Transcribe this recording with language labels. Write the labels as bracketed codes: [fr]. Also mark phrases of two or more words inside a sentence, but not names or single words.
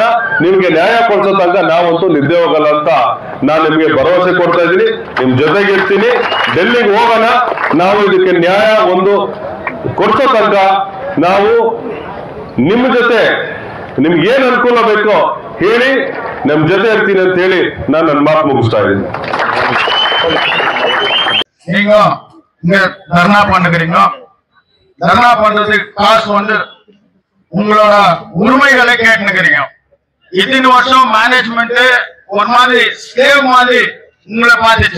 [kn] ನಿಮ್ಗೆ ನ್ಯಾಯ ಕೊಡಿಸೋ ತನಕ ನಾವಂತೂ ನಿದ್ದೆ ಹೋಗಲ್ಲ ಅಂತ ನಾನು ನಿಮ್ಗೆ ಭರವಸೆ ಕೊಡ್ತಾ ಇದ್ದೀನಿ. ನಿಮ್ ಜೊತೆಗೆ ಇರ್ತೀನಿ. ಡೆಲ್ಲಿಗೆ ಹೋಗೋಣ. ನಾವು ಇದಕ್ಕೆ ನ್ಯಾಯ ಒಂದು ಕೊಡಿಸೋ ತನಕ ನಾವು ನಿಮ್ಮ ಜೊತೆ, ನಿಮ್ಗೆ ಏನ್ ಅನುಕೂಲ ಬೇಕೋ ಹೇಳಿ, ನಮ್ ಜೊತೆ ಇರ್ತೀನಿ ಅಂತ ಹೇಳಿ ನಾನು ನನ್ನ ಮಾತು முகிஸ்டா இದ್ದೀನಿ. [ta] நீங்க இங்க தர்ணா பண்ணுகிறீங்க. தர்ணா பண்றதுக்கு காசு வந்து உங்களோட உரிமைகளை கேட்டுக்கிறீங்க. இத்தனை வருஷம் மேனேஜ்மெண்ட் ஒரு மாதிரி ஸ்லேவ் மாதிரி உங்களை பார்த்துச்சு.